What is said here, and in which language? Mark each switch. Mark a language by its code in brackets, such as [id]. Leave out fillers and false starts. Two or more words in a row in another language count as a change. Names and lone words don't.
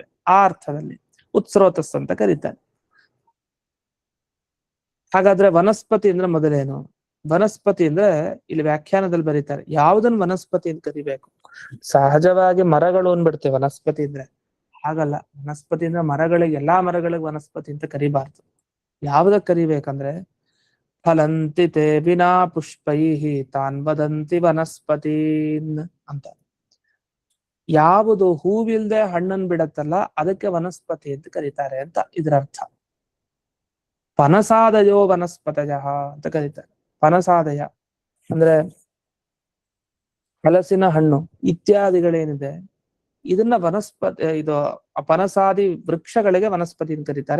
[kn] ಆ ಅರ್ಥದಲ್ಲಿ ಉತ್ಸ್ರೋತಸ್ ಅಂತ ಕರೀತಾರೆ. ಹಾಗಾದ್ರೆ ವನಸ್ಪತಿ ಅಂದ್ರೆ ಮೊದಲೇನು? ವನಸ್ಪತಿ ಅಂದ್ರೆ ಇಲ್ಲಿ ವ್ಯಾಖ್ಯಾನದಲ್ಲಿ ಬರೀತಾರೆ, ಯಾವುದನ್ನು ವನಸ್ಪತಿ ಅಂತ ಕರಿಬೇಕು. ಸಹಜವಾಗಿ ಮರಗಳು ಅಂದ್ಬಿಡ್ತೇವೆ ವನಸ್ಪತಿ ಅಂದ್ರೆ. ಹಾಗಲ್ಲ, ವನಸ್ಪತಿ ಅಂದ್ರೆ ಮರಗಳಿಗೆ, ಎಲ್ಲಾ ಮರಗಳಿಗೆ ವನಸ್ಪತಿ ಅಂತ ಕರಿಬಾರ್ದು. ಯಾವ್ದಕ್ ಕರಿಬೇಕಂದ್ರೆ, [sa] ಫಲಂತಿ ತೇ ವಿನಾ ಪುಷ್ಪೈಹಿ ತಾನ್ ವದಂತಿ ವನಸ್ಪತೀನ್ ಅಂತ. [kn] ಯಾವುದು ಹೂವಿಲ್ದೆ ಹಣ್ಣನ್ ಬಿಡತ್ತಲ್ಲ ಅದಕ್ಕೆ ವನಸ್ಪತಿ ಅಂತ ಕರೀತಾರೆ ಅಂತ ಇದರ ಅರ್ಥ. [sa] ಪನಸಾದಯೋ ವನಸ್ಪತಯ [kn] ಅಂತ ಕರೀತಾರೆ. ಪನಸಾದಯ ಅಂದ್ರೆ ಹಲಸಿನ ಹಣ್ಣು ಇತ್ಯಾದಿಗಳೇನಿದೆ, ಇದನ್ನ ಇದು ಪನಸಾದಿ ವೃಕ್ಷಗಳಿಗೆ ವನಸ್ಪತಿ ಅಂತ ಕರೀತಾರೆ.